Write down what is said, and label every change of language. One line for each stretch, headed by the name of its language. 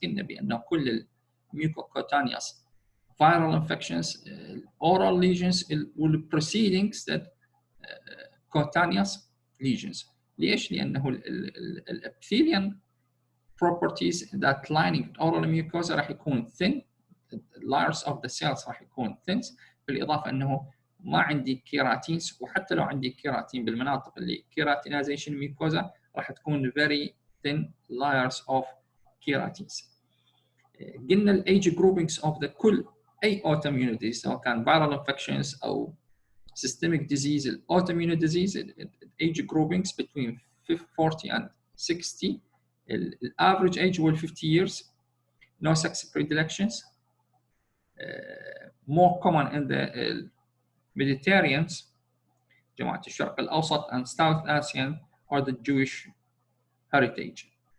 Arabic: قلنا بأن كل
English: mucocutaneous viral infections oral lesions will preceding that cutaneous lesions. ليش؟ لأنه الepithelial properties that lining oral mucosa
Arabic: راح يكون
English: thin. layers of the cells
Arabic: راح يكون thin بالإضافة أنه ما عندي كيراتينز وحتى لو عندي كيراتين بالمناطق اللي كيراتينايزيشن ميكوزا راح تكون
English: very thin layers of keratins. قلنا الايج groupings of the كل اي autoimmune disease سواء كان viral infections او systemic disease. الاوتوميون disease الايج جروبينجز between 40 and 60. الافريج age هو 50 years. No sex predilections. More common in the Mediterraneans
Arabic: جماعة الشرق الأوسط
English: and South Asian or the Jewish heritage.